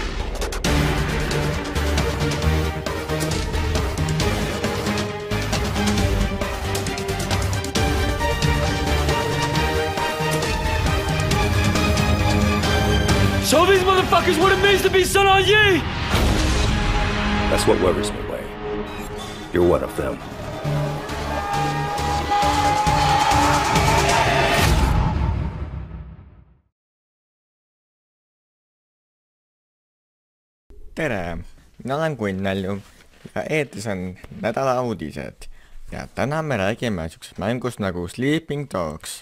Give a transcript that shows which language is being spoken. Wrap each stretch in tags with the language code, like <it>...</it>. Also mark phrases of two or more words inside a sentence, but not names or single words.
<en>Show these motherfuckers what it means to be Sun on Yi! That's what worries me, Wei. You're one of them.</en> <et>Tere, mina olen Palju ja eetris on Nädala uudised ja täna me räägime siuksest mängust nagu Sleeping Dogs.</et>